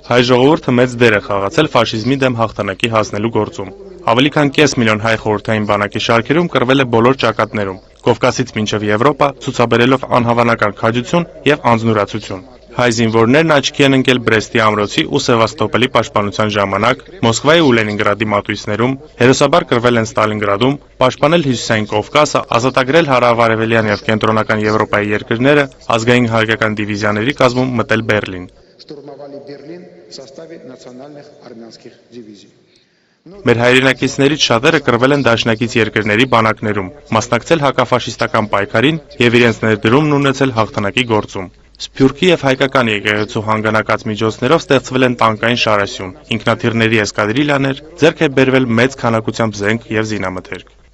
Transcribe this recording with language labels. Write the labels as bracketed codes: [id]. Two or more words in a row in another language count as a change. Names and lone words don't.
[hy] Հայ ժողովուրդը մեծ դեր է խաղացել ֆաշիզմի դեմ հաղթանակի հասնելու գործում։ Ավելի քան կես միլիոն հայ խորհրդային բանակի շարքերում կռվել է բոլոր ճակատներում, Կովկասից մինչև Եվրոպա, ցուցաբերելով անհավանական քաջություն եւ անձնուրացություն։ Հայ զինվորներն աչքի են ընկել Բրեստի ամրոցի ու Սևաստոպոլի պաշտպանության ժամանակ, Մոսկվայի ու Լենինգրադի մատույցներում, հերոսաբար կռվել են Ստալինգրադում, պաշտպանել Հյուսիսային Կովկասը, ազատագրել հարավարևելյան եւ կենտրոնական Եվրոպայի երկրները, ազգային հայկական դիվիզիաների կազմում մտել Բերլին։ [ru] Штурмовали Берлин в составе национальных армянских дивизий. [hy] Մեր հայրենակիցներից շատերը կռվել են դաշնակից երկրների բանակներում, մասնակցել հակաֆաշիստական պայքարին եւ իրենց ներդրումն ունեցել հաղթանակի գործում։ Սփյուռքի եւ հայկական եկեղեցու հանգանակած միջոցներով ստեղծվել են տանկային շարասյուն, ինքնաթիռների էսկադրիլյաներ, ձեռք է բերվել մեծ քանակությամբ զենք եւ զինամթերք։